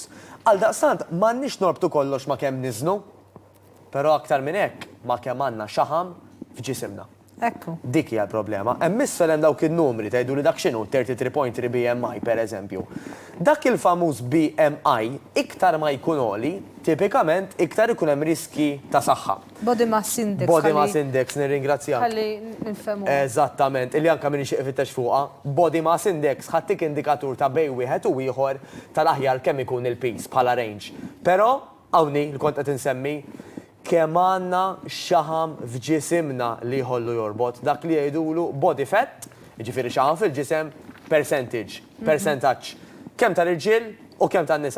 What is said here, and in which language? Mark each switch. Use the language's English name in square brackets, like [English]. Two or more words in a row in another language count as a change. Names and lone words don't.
[Maltese] Għal daqstant m'għandniex norbtu kollox ma' kemm niżnu, però aktar minn hekk ma' kemm għandna xaħam f'ġisimna. Ekku. Dik hija l-problema. Hemm isfel hemm dawk in-numri tgħidu li dak x'inhu 33.3 BMI pereżempju. Dak il-famuż BMI iktar ma jkun għoli, tipikament iktar ikun hemm riski ta' saħħa. [English] Body mass index. Body mass index, [Maltese] nirringrazzjak. Ħalli nifhmu. Eżattament, illi anke min ixtieq ifittex fuqha, [English] body mass index [Maltese] ħadtik indikatur ta' bej wieħed u ieħor tal-aħjar kemm ikun il-peace bħala range. Però hawnni li kont qed insemmi kemm għandna xaħam f'ġisimna li jħollu jorbot, dak li jgħidulu [English] body fat, [Maltese] jiġifieri xaħam fil-ġisem percentaġġ, kemm tal-irġiel u kemm tan-nisa.